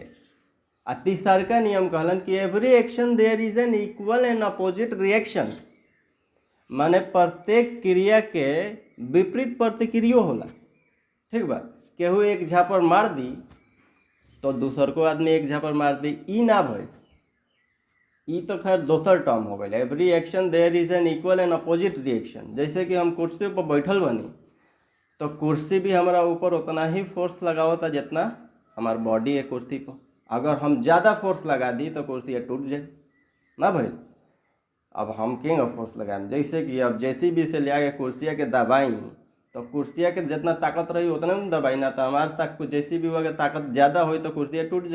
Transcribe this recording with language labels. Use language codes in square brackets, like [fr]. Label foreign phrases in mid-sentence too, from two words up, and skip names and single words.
[bho] आ तीसरका नियम कहलन कि [en] every action there is an equal and opposite reaction, [bho] माने प्रत्येक क्रिया के विपरीत प्रतिक्रिया होला। ठीक बा, केहू एक झापर मार दी तो दूसर को आदमी एक झापर मार दी, ई ना भइल, ई तो खैर दोसर टर्म हो गई। [en] every action there is an equal and opposite reaction. [bho] जैसे कि हम कुर्सी पर बैठल बनी तो कुर्सी भी हमारा ऊपर उतना ही फोर्स लगावता जितना हमार बॉडी है कुर्सी पर। अगर हम ज़्यादा फोर्स लगा दी तो कुर्सी टूट जाए ना भाई। अब हम [en] king of force [bho] लगाएं, जैसे कि अब जेसीबी से ले आके कुर्सिया के दबाई तो कुर्सिया के जितना ताकत रही उतना नहीं दबाई ना, तो हमारे तक जेसीबी के ताकत ज़्यादा हुई तो कुर्सिया टूट जाए।